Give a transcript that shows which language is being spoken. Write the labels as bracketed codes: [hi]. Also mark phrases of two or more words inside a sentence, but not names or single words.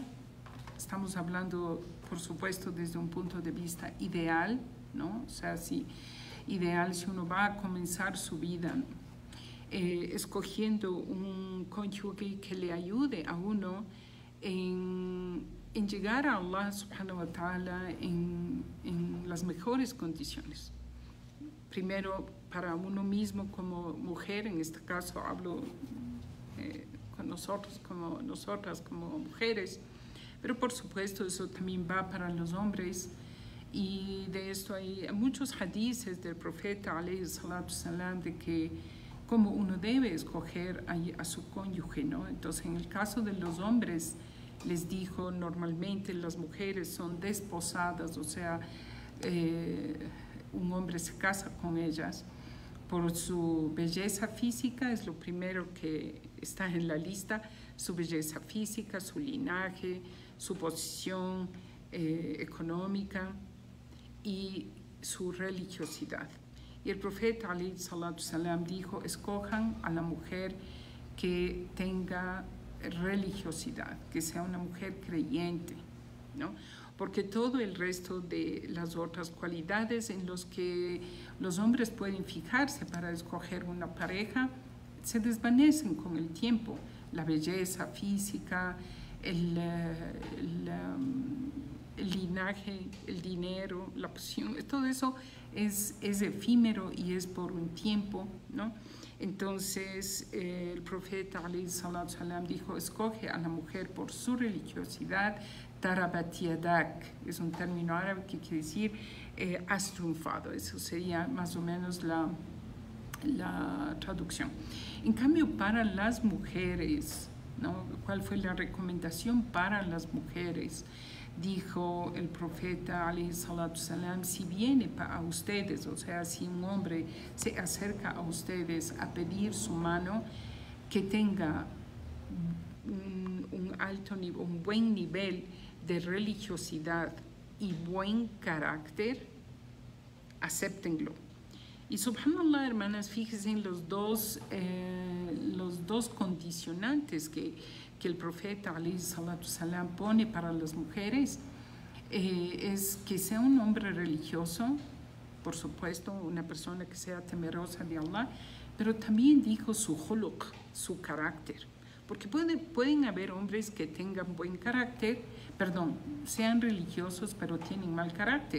[es] Estamos hablando, por supuesto, desde un punto de vista ideal, ¿no? O sea, ideal si uno va a comenzar su vida, ¿no? Escogiendo un cónyuge que le ayude a uno en llegar a Allah [ar] سبحانه وتعالى [es] en las mejores condiciones. Primero, para uno mismo como mujer, en este caso hablo con nosotras como mujeres, pero por supuesto eso también va para los hombres, y de esto hay muchos hadices del profeta [ar] عليه الصلاة والسلام [es] de que cómo uno debe escoger a su cónyuge, ¿no? Entonces, en el caso de los hombres, les dijo, normalmente las mujeres son desposadas, o sea, un hombre se casa con ellas por su belleza física, es lo primero que está en la lista, su belleza física, su linaje, su posición económica y su religiosidad. Y el profeta [ar] عليه الصلاة والسلام [es] dijo, escojan a la mujer que tenga religiosidad, que sea una mujer creyente, ¿no? Porque todo el resto de las otras cualidades en los que los hombres pueden fijarse para escoger una pareja se desvanecen con el tiempo. La belleza física, el linaje, el dinero, la posición, todo eso es efímero y es por un tiempo, ¿no? Entonces el profeta [ar] عليه الصلاة والسلام [es] dijo, escoge a la mujer por su religiosidad. [ar] تربت يداك [es] es un término árabe que quiere decir has triunfado. Eso sería más o menos la traducción. En cambio, para las mujeres, ¿no? ¿Cuál fue la recomendación para las mujeres? Dijo el profeta [ar] عليه الصلاة والسلام, [es] si viene a ustedes, o sea, si un hombre se acerca a ustedes a pedir su mano, que tenga un alto nivel, un buen nivel de religiosidad y buen carácter, acéptenlo. Y subhanallah, hermanas, fíjense en los dos condicionantes que el profeta [ar] عليه الصلاة والسلام [es] pone para las mujeres, es que sea un hombre religioso, por supuesto, una persona que sea temerosa de Allah, pero también dijo su khuluq, su carácter. Porque pueden haber hombres que tengan buen carácter, sean religiosos, pero tienen mal carácter.